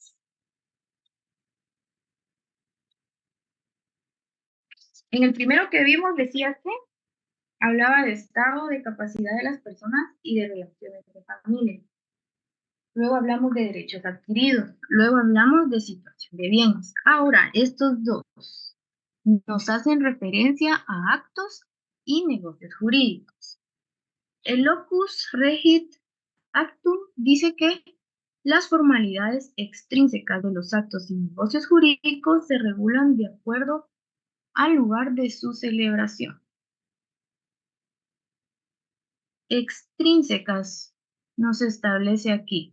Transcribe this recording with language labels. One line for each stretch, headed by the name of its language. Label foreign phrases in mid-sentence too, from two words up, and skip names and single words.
Spanish: En el primero que vimos decía que hablaba de estado, de capacidad de las personas y de relaciones de familia. Luego hablamos de derechos adquiridos. Luego hablamos de situación de bienes. Ahora, estos dos nos hacen referencia a actos y negocios jurídicos. El
Latin: locus regit actum
Spanish: dice que las formalidades extrínsecas de los actos y negocios jurídicos se regulan de acuerdo al lugar de su celebración. Extrínsecas nos establece aquí.